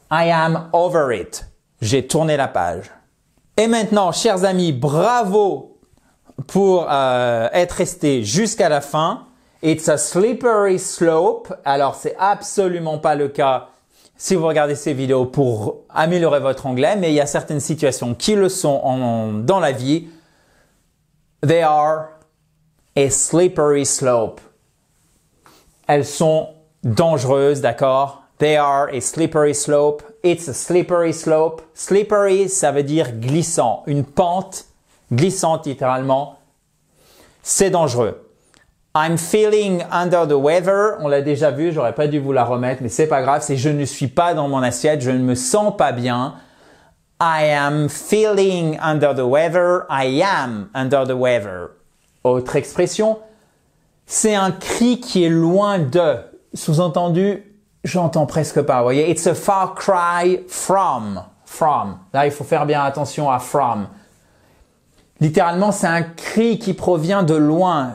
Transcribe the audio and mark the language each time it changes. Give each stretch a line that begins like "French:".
English: I am over it.
French: J'ai tourné la page. Et maintenant, chers amis, bravo pour être resté jusqu'à la fin.
English: It's a slippery slope.
French: Alors, c'est absolument pas le cas si vous regardez ces vidéos pour améliorer votre anglais, mais il y a certaines situations qui le sont dans la vie.
English: They are a slippery slope.
French: Elles sont dangereuses, d'accord?
English: They are a slippery slope. It's a slippery slope.
French: Slippery, ça veut dire glissant. Une pente glissante, littéralement. C'est dangereux.
English: I'm feeling under the weather.
French: On l'a déjà vu, j'aurais pas dû vous la remettre, mais c'est pas grave. C'est je ne suis pas dans mon assiette, je ne me sens pas bien.
English: I am feeling under the weather. I am under the weather.
French: Autre expression, c'est un cri qui est loin de. Sous-entendu, j'entends presque pas. Vous voyez,
English: it's a far cry from.
French: From. Là, il faut faire bien attention à from. Littéralement, c'est un cri qui provient de loin.